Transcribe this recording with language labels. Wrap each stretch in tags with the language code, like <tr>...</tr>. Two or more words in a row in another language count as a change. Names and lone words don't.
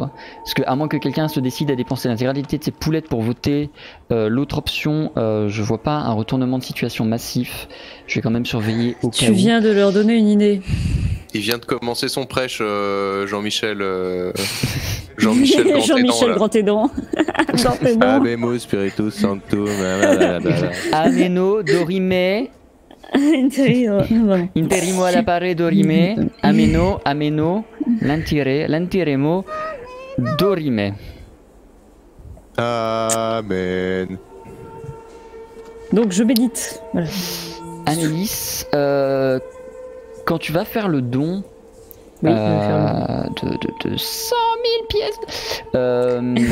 <fr>Parce que, à moins que quelqu'un se décide à dépenser l'intégralité de ses poulettes pour voter l'autre option, je vois pas un retournement de situation massif. Je vais quand même surveiller au cas Tu où. viens de leur donner une idée. Il vient de commencer son prêche, Jean-Michel. Jean-Michel Grand Jean-Michel Aidant, Grand Aidant. Grand Aidant.</fr> <la>Habemos Spiritus Sanctum. Ameno, dorime,</la> <fr>Voilà. interimo ad appare dorime, ameno, lantiremo, dorime. Amen. Donc je médite. Voilà. Amélis, quand tu vas faire le don Oui, je vais faire le de 100 000 pièces,</fr>